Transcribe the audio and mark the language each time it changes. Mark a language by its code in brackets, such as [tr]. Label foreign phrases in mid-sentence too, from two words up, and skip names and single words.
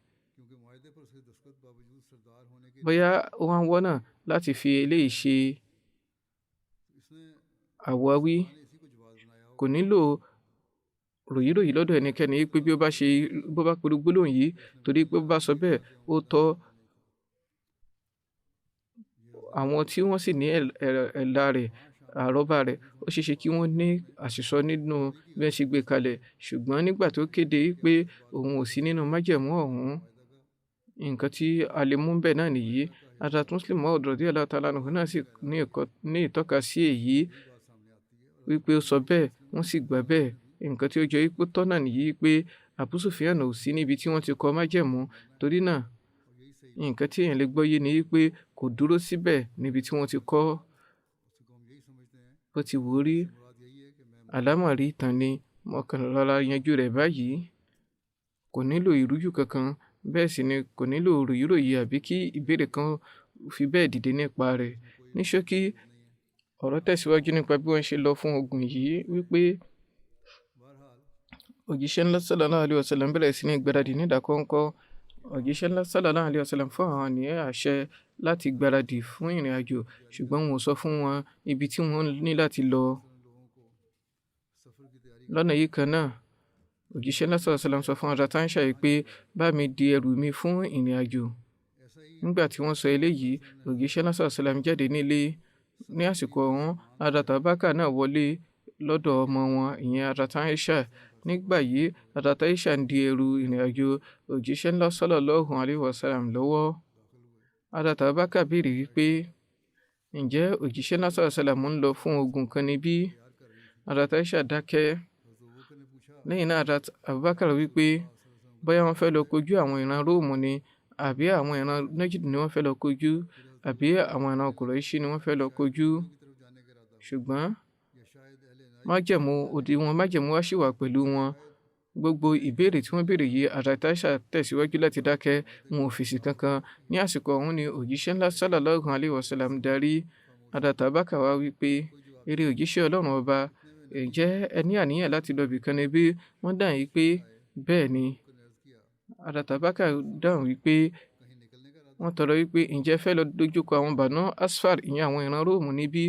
[yo] Bóyá ó wá ń wọ́nà láti fi eléyìí ṣe àwáwí, kò nílò ròyìnròyìn lọ́dọ̀ ẹnikẹ́ni pé bí ó bá pe gbólóhùn yìí, torí pé bó bá sọ bẹ́ẹ̀, ó tọ́ àwọn tí wọ́n sì ní ẹ̀là rẹ̀, àrọ́bá rẹ̀, ó ṣeé ṣe kí wọ́n ní àṣìsọ nínú bí wọ́n ṣe gbé kalẹ̀. Ṣùgbọ́n nígbà tó kéde pé òun ò sí nínú májẹ̀mú ọ̀hún, nǹkan tí a lè mú bẹ́ẹ̀ náà nìyí. Hazrat Muslim Maud [ar] رضي الله تعالى عنه [yo] náà sì ní ìtọ́ka sí èyí wípé ó sọ bẹ́ẹ̀, wọ́n sì gbà bẹ́ẹ̀. Nǹkan tí ó jọ wípé tọ́ náà nìyí pé Abu Sufyan ò sí níbi tí wọ́n ti kọ́ májẹ̀mú. Torí náà, nǹkan tí èèyàn lè gbọ́yé ni wípé kò dúró síbẹ̀ níbi tí wọ́n ti kọ́. Bó ti wù ú rí, àlámọ̀rí ìtàn ni mọ̀kànlá yanjú rẹ̀ báyìí. Kò nílò ìrújú kankan, bẹ́ẹ̀ sì ni kò nílò ròyìnròyìn àbí kí ìbéèrè kan fi bẹ́ẹ̀ dìde nípa rẹ̀. Ní ṣókí, ọ̀rọ̀ tẹ̀síwájú nípa bí wọ́n ṣe lọ fún ogun yìí wípé òjíṣẹ́ ńlá [ar] صلى الله عليه وسلم [yo] bẹ̀rẹ̀ sí ní gbáradì ní ìdákọ́ńkọ́. Òjíṣẹ́ ńlá [ar] صلى الله عليه وسلم [yo] fún àwọn ènìyàn àṣẹ láti gbáradì fún ìrìn àjò, ṣùgbọ́n wọn ò sọ fún wọn ibi tí wọ́n ní láti lọ. Lọ́nà yìí kan náà, òjíṣẹ́ ńlá [ar] صلى الله عليه وسلم [yo] sọ fún Hazrat Aisha pé bá mi di ẹrù mi fún ìrìn àjò. Nígbà tí wọ́n sọ eléyìí, òjíṣẹ́ ńlá [ar] صلى الله عليه وسلم [yo] jáde nílé. Ní àsìkò ọ̀hún, Hazrat Abubakar náà wọlé lọ́dọ̀ ọmọ wọn, ìyẹn Hazrat Aisha. Nígbà yìí, Hazrat Aisha ń di ẹrù ìrìn àjò òjíṣẹ́ ńlá [ar] صلى الله عليه وسلم [yo] lọ́wọ́. Hazrat Abubakar béèrè wípé ǹjẹ́ òjíṣẹ́ ńlá [ar] صلى الله عليه وسلم [yo] ń lọ fún ogun kan níbí? Hazrat Aisha dákẹ́. Lẹ́yìn náà, Hazrat Abubakar wípé bóyá wọ́n fẹ́ lọ kojú àwọn ìran Róòmù ni, àbí àwọn ìran Najd ni wọ́n fẹ́ lọ kojú, àbí àwọn ìran Qurayshi ni wọ́n fẹ́ lọ kojú. Ṣùgbọ́n òdiwọ̀n májẹ̀mú wá sì wà pẹ̀lú wọn. Gbogbo ìbéèrè tí wọ́n béèrè yìí, Hazrat Aisha tẹ̀síwájú láti dákẹ́, wọn ò fèsì kankan. Ní àsìkò ọ̀hún ni òjíṣẹ́ ńlá [ar] صلى الله عليه وسلم [yo] darí. Hazrat Abubakar wá wípé eré òjíṣẹ́ Ọlọ́run ọba, ǹjẹ́ ẹ ní àníyàn láti lọ ibìkan níbí? Wọ́n dáhùn wípé bẹ́ẹ̀ ni. Hazrat Abubakar dáhùn wípé wọ́n tọrọ wípé ǹjẹ́ fẹ́ lọ dojúkọ àwọn Banu Asfar, ìyẹn àwọn ìran Róòmù níbí?